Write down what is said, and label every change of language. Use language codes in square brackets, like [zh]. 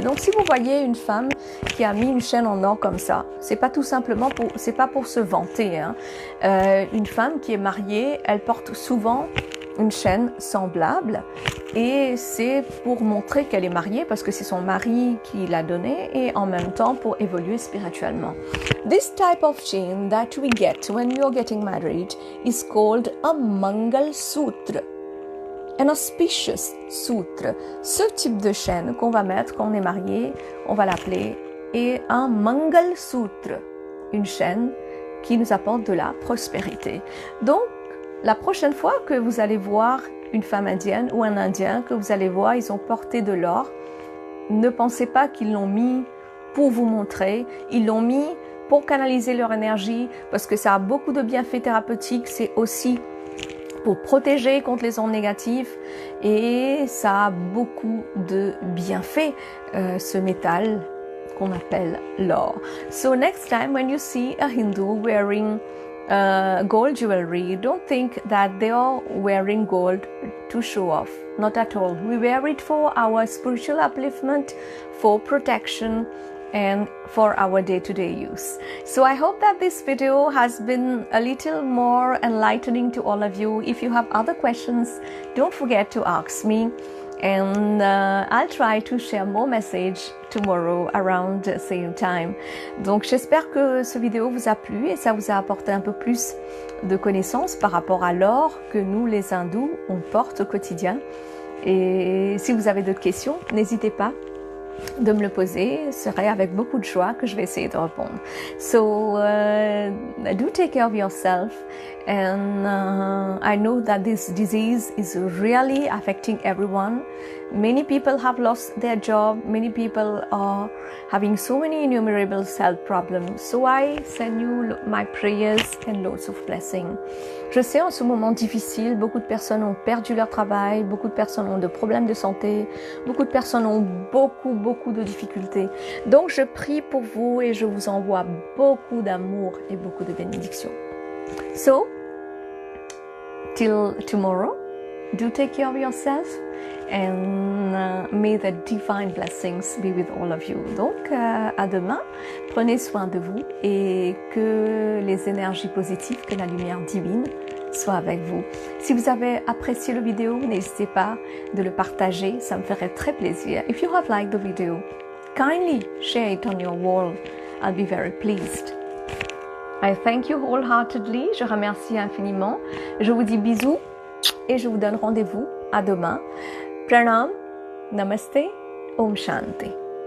[fr] Donc si vous voyez une femme qui a mis une chaîne en or comme ça, c'est pas tout simplement c'est pas pour se vanter, hein. Une femme qui est mariée, elle porte souvent une chaîne semblable et c'est pour montrer qu'elle est mariée parce que c'est son mari qui l'a donnée et en même temps pour évoluer spirituellement. [en] This type of chain that we get when we are getting married is called a Mangal Sutra, an auspicious sutra. [fr] Ce type de chaîne qu'on va mettre quand on est marié, on va l'appeler un Mangal Sutra, une chaîne qui nous apporte de la prospérité. Donc la prochaine fois que vous allez voir une femme indienne ou un indien, que vous allez voir, ils ont porté de l'or, ne pensez pas qu'ils l'ont mis pour vous montrer, ils l'ont mis pour canaliser leur énergie, parce que ça a beaucoup de bienfaits thérapeutiques, c'est aussi pour protéger contre les ondes négatives, et ça a beaucoup de bienfaits, ce métal qu'on appelle l'or. [en] So next time when you see a Hindu wearing gold jewelry, don't think that they are wearing gold to show off. Not at all. We wear it for our spiritual upliftment, for protection, and for our day-to-day use. So I hope that this video has been a little more enlightening to all of you. If you have other questions, don't forget to ask me, and I'll try to share more message tomorrow around the same time. [fr] Donc j'espère que ce vidéo vous a plu et ça vous a apporté un peu plus de connaissances par rapport à l'or que nous les hindous on porte au quotidien. Et si vous avez d'autres questions, n'hésitez pas de me le poser, ce serait avec beaucoup de joie que je vais essayer de répondre. [en] So do take care of yourself, and I know that this disease is really affecting everyone. Many people have lost their job, many people are having so many innumerable health problems. So I send you my prayers and lots of blessings. [fr] Je sais, en ce moment difficile, beaucoup de personnes ont perdu leur travail, beaucoup de personnes ont des problèmes de santé, beaucoup de personnes ont beaucoup de difficultés. Donc je prie pour vous et je vous envoie beaucoup d'amour et beaucoup de bénédictions. [en] So, till tomorrow, do take care of yourself, and may the divine blessings be with all of you. [fr] Donc, à demain, prenez soin de vous et que les énergies positives, que la lumière divine soit avec vous. Si vous avez apprécié la vidéo, n'hésitez pas de le partager, ça me ferait très plaisir. [en] If you have liked the video, kindly share it on your wall. I'll be very pleased. I thank you wholeheartedly. [fr] Je remercie infiniment. Je vous dis bisous et je vous donne rendez-vous à demain. Pranam, Namaste, Om Shanti.